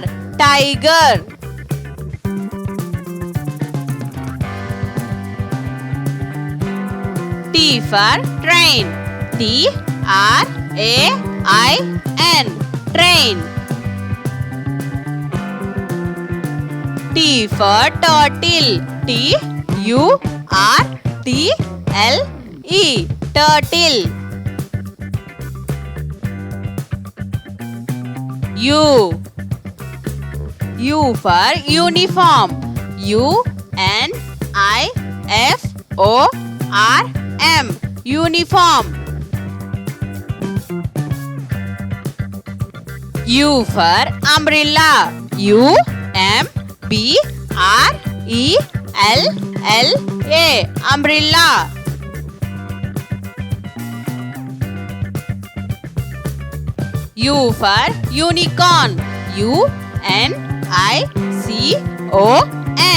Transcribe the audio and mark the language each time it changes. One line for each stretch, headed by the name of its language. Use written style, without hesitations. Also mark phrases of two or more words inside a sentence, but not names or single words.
English: Tiger. T for train. T R A I N. Train. T for turtle. T U R T L E. Turtle. U. U for uniform. U N I F O R M. Uniform. U for umbrella. U M B R E L L A. Umbrella. U for unicorn. U N I C O N.